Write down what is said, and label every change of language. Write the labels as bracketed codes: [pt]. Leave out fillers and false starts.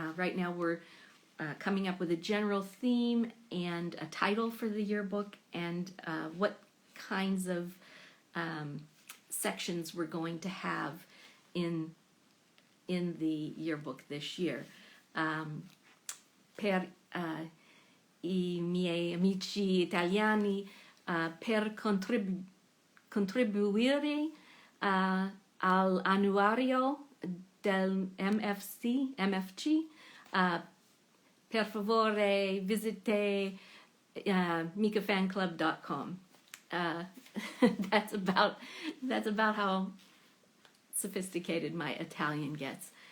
[en] Right now we're coming up with a general theme and a title for the yearbook, and what kinds of sections we're going to have in the yearbook this year. [it] Per I miei amici italiani, per contribuire all'annuario del MFC, per favore visite mikafanclub.com. [en] That's about how sophisticated my Italian gets.